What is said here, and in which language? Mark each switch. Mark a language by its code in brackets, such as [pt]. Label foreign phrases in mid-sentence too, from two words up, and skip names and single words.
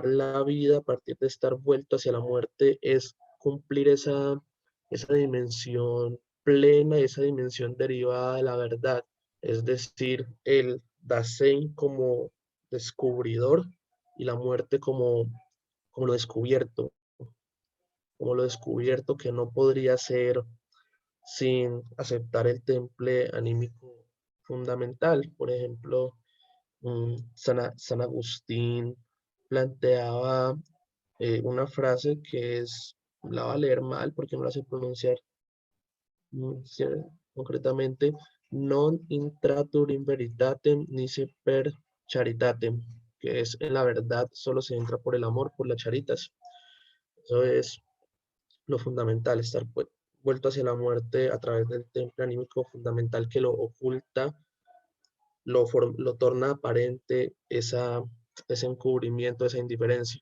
[es] la vida a partir de estar vuelto hacia la muerte es cumplir esa dimensión plena, esa dimensión derivada de la verdad, es decir, el Dasein como descubridor y la muerte como lo descubierto que no podría ser sin aceptar el temple anímico fundamental. Por ejemplo, San Agustín planteaba una frase que la va a leer mal porque no la sé pronunciar concretamente: [la] non intratur in veritatem nisi per charitatem, [es] que es: en la verdad solo se entra por el amor, por las charitas. Eso es lo fundamental, estar vuelto hacia la muerte a través del temple anímico fundamental que lo oculta, lo torna aparente ese encubrimiento, esa indiferencia.